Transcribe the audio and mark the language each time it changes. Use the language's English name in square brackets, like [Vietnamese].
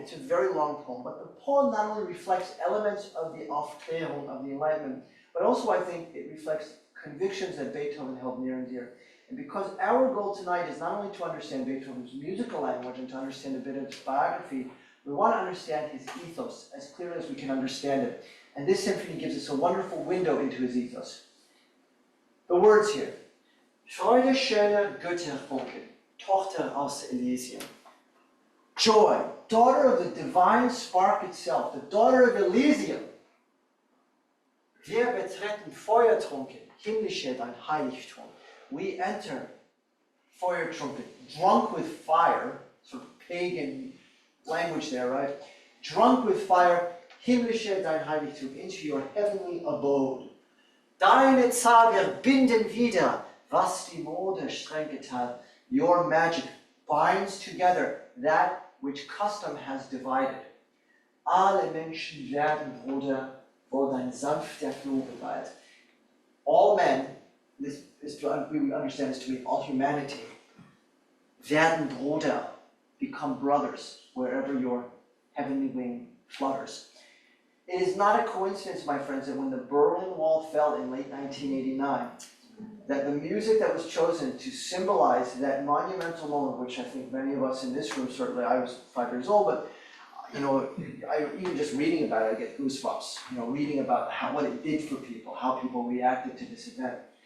[English] It's a very long poem, but the poem not only reflects elements of the Aufklärung, of the Enlightenment, but also, I think, it reflects convictions that Beethoven held near and dear. And because our goal tonight is not only to understand Beethoven's musical language and to understand a bit of his biography, we want to understand his ethos as clearly as we can understand it. And this symphony gives us a wonderful window into his ethos. The words here. [German] Freude, schöne Götterfunken, Tochter aus Elysium. [English] Joy, daughter of the divine spark itself, the daughter of Elysium. [German] Wir betreten Feuertrunken, himmlische dein Heiligtum. [English] We enter Feuertrunken, drunk with fire, sort of pagan language there, right? Drunk with fire, [German] himmlische dein Heiligtum, [English] into your heavenly abode. [German] Deine Zauber binden wieder, was die Mode streng geteilt. [English] Your magic binds together that which custom has divided. [German] Alle Menschen werden, Bruder, wo dein sanfter Flug weilt. [English] All men, this is we understand this to mean all humanity, [German] werden, Bruder, [English] become brothers wherever your heavenly wing flutters. It is not a coincidence, my friends, that when the Berlin Wall fell in late 1989, that the music that was chosen to symbolize that monumental moment, which I think many of us in this room, certainly I was 5 years old, but even just reading about it, I get goosebumps, reading about what it did for people, how people reacted to this event.